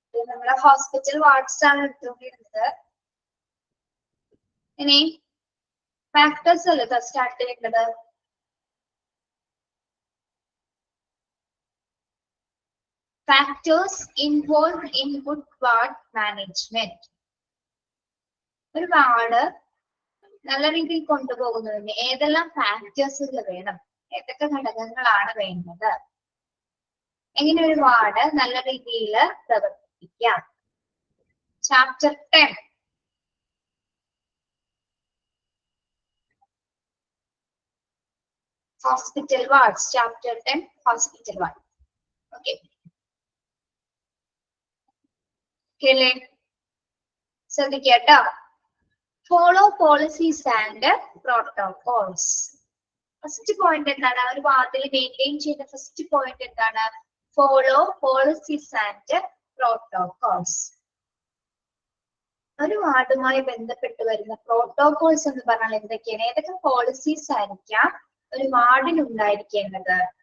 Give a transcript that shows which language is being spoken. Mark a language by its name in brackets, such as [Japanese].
[Malayalam] നമ്മളെ hospital wards ആണ് എടുത്തുകൊണ്ടിരുന്നത്. ഇനി ഫാക്ടേഴ്സ് അല്ലേ സ്റ്റാർട്ട് ചെയ്യേണ്ടത്? [English] Factors involved in good ward management. [Malayalam] ഒരു വാർഡ് നല്ല രീതിയിൽ കൊണ്ടുപോകുന്നതിന് ഏതെല്ലാം ഫാക്ടേഴ്സുകൾ വേണം, ഏതൊക്കെ ഘടകങ്ങളാണ് വേണ്ടത്, എങ്ങനെ ഒരു വാർഡ് നല്ല രീതിയിൽ പ്രവർത്തിപ്പിക്കാം? [English] Chapter 10. Hospital wards. Chapter 10. Hospital ward. Okay. [Malayalam] Okay. ശ്രദ്ധിക്കട്ടോ. [English] Follow policies and protocols. [Malayalam] First point എന്താണ്? ഒരു വാർഡിൽ മെയിൻറ്റെയിൻ ചെയ്യുന്ന ഫസ്റ്റ് പോയിന്റ് എന്താണ്? [English] Follow policies and protocols. [Malayalam] ഒരു വാർഡുമായി ബന്ധപ്പെട്ട് വരുന്ന പ്രോട്ടോകോൾസ് എന്ന് പറഞ്ഞാൽ എന്തൊക്കെയാണ്? ഏതൊക്കെ പോളിസീസ് ആയിരിക്കാം ഒരു വാർഡിൽ ഉണ്ടായിരിക്കേണ്ടത്?